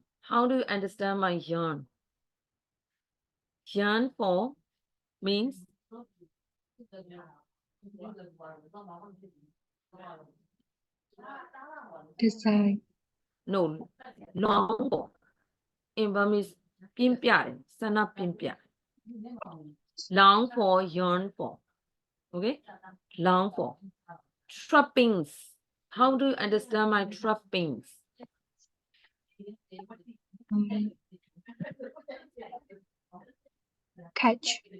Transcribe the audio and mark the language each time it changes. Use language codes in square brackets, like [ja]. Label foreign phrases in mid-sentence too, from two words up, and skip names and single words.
[en] How do you understand my yearn? Yearn for means Design. no, long for. In Burmese, [my] ပြင်းပြတယ်, ဆန္ဒပြင်းပြ. [en] Long for, yearn for. Okay? Long for. Trappings. How do you understand my trappings? Catch.